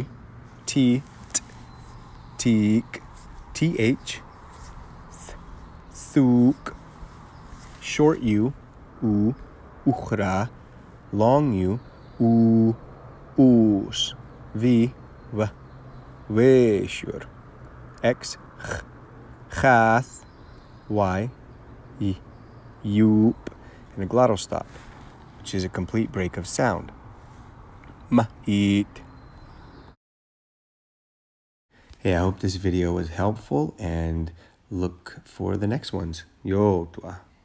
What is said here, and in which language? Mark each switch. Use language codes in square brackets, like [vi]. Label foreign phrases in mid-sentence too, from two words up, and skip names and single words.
[en] T. Teak. TH. Sook. Short U. U. Ukhra. Long U. U. Oos. V. V. Veshur. X. Ch. Chath. Y. Y. Yoop. And a glottal stop, which is a complete break of sound. Eat. Hey, I hope this video was helpful and look for the next ones. Yo, tua.